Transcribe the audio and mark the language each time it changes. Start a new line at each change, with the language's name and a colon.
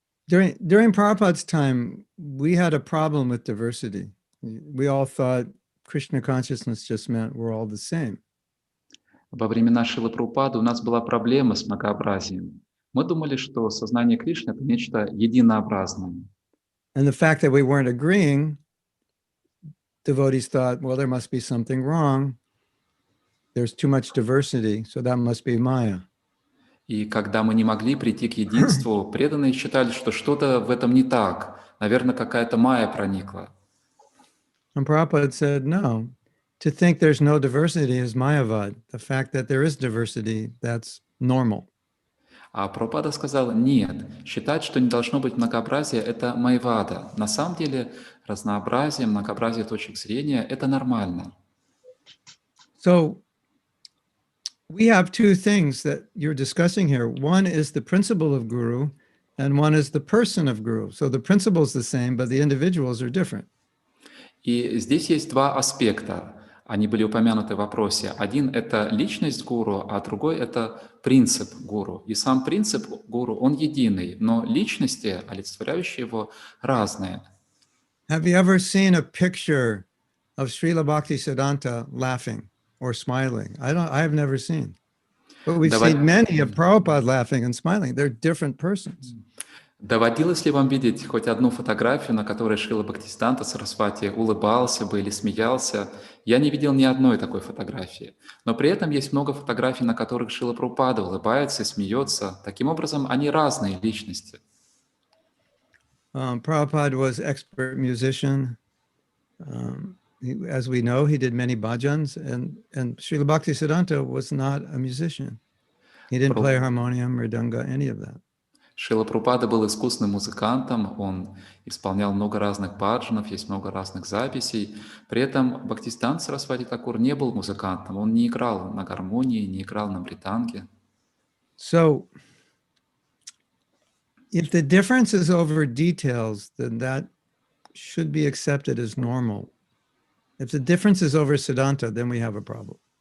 English: During Prabhupada's time, we had a problem with diversity. We all thought Krishna consciousness just meant we're all the same.
Russian: Во времена Шрилы Прабхупады у нас была проблема с многообразием. Мы думали, что сознание Кришны — это нечто единообразное.
English: And the fact that we weren't agreeing, devotees thought, well, there must be something wrong. There's too much diversity, so that must be Maya.
Russian: И когда мы не могли прийти к единству, преданные считали, что что-то в этом не так. Наверное, какая-то майя проникла.
English: And Prabhupada said, no, to think there's no diversity is Mayavad. The fact that there is diversity, that's normal.
Russian: А Прабхупада сказал, нет, считать, что не должно быть многообразия — это майвада. На самом деле разнообразие, многообразие точек зрения — это нормально.
English: So we have two things that you're discussing here. One is the principle of Guru, and one is the person of Guru. So the principle is the same, but the individuals are different.
Russian: И здесь есть два аспекта. Они были упомянуты в вопросе. Один — это личность гуру, а другой — это принцип гуру. И сам принцип гуру, он единый, но личности, олицетворяющие его, разные.
English: Have you ever seen a picture of Srila Bhakti Siddhanta laughing or smiling? I have never seen. But we've seen many of Prabhupada laughing and smiling. They're different persons.
Russian: Доводилось ли вам видеть хоть одну фотографию, на которой Шрила Бхактисиданта Сарасвати улыбался бы или смеялся? Я не видел ни одной такой фотографии. Но при этом есть много фотографий, на которых Шрила Прабхупада улыбается и смеется. Таким образом, они разные личности.
English: Prabhupada was expert musician. As we know, he did many bhajans, and Srila Bhakti Siddhanta was not a musician. He didn't play harmonium, mridanga, any of that.
Russian: Шрила Прабхупада был искусным музыкантом, он исполнял много разных баджанов, есть много разных записей. При этом Бхактисиданта Сарасвати Такур не был музыкантом, он не играл на гармонии, не играл на мриданге.
English: So, if the difference is over details, then that should be accepted as normal. If the difference is over siddhanta, then we have a problem.